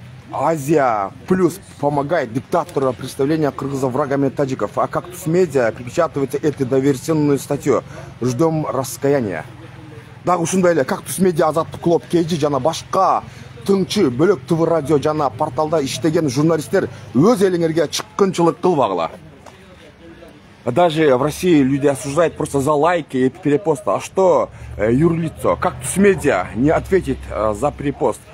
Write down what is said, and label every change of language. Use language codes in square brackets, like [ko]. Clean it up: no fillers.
[ru] Азия плюс помогает диктатору представления кыргызов врагами таджиков, а «Кактус Медиа» припечатывает эту доверительную статью. Ждем раскаяния. [ky] Дагы ушундай эле «Кактус Медиа», «Азаттык», «Клуб КЖ» жана башка тыңчы бөлөк ТВ радио жана порталда иштеген журналисттер өз элиңерге чыккынчылык кылбагыла. [ru] Даже в России люди осуждают просто за лайки и перепосты. А что юрлицо «Кактус Медиа» не ответит за перепост?